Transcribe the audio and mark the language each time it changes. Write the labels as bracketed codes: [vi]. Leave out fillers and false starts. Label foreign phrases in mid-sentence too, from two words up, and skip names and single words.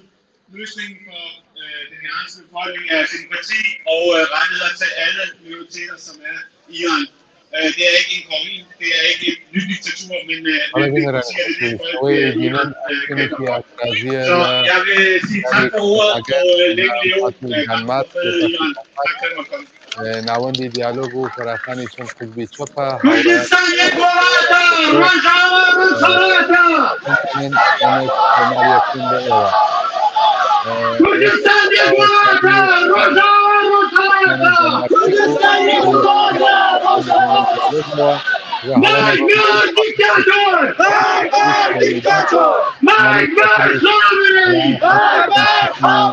[da] Løsningen for den iranske befolkning er demokrati og rettigheder til alle minoriteter, som er i Iran. Det er ikke en konge, det er ikke et nyt diktatur, men demokrati er det folk, så jeg vil sige tak for ordet, og længe leve kampen for fred i Iran. Tak for at komme. [ckb] ناوەندی دیالۆگ و فەراخانی چەند حزبی چەپە کوردستان یک وڵاتە ڕۆژاوا ڕۆژهەڵاتە کۆماریەکەین بە ئێوە کوردستان یک وڵاتە ڕۆژاوا ڕۆژهەڵاتە کوردستان یک وڵاتە [fa] ماگبر دیکتاتۆر ماگبر دیکتاتۆر [ckb] ماگبر زۆربەی ماگبر